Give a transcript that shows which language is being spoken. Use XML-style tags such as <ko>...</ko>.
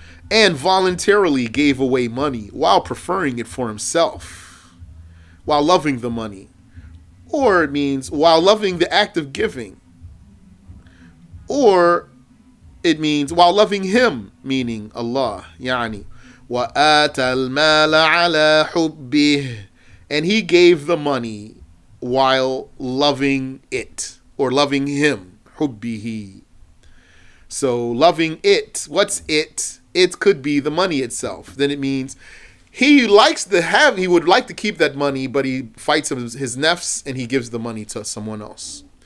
<en>And voluntarily gave away money while preferring it for himself, while loving the money. Or it means while loving the act of giving. Or it means while loving him, meaning Allah.</en> <ar>Yani, وَآتَ الْمَالَ عَلَى حُبِّهِ.</ar> <en>And he gave the money while loving it, or loving him. حُبِّهِ. So loving it, what's it? It could be the money itself. Then it means he would like to keep that money, but he fights his nafs and he gives the money to someone else.</en>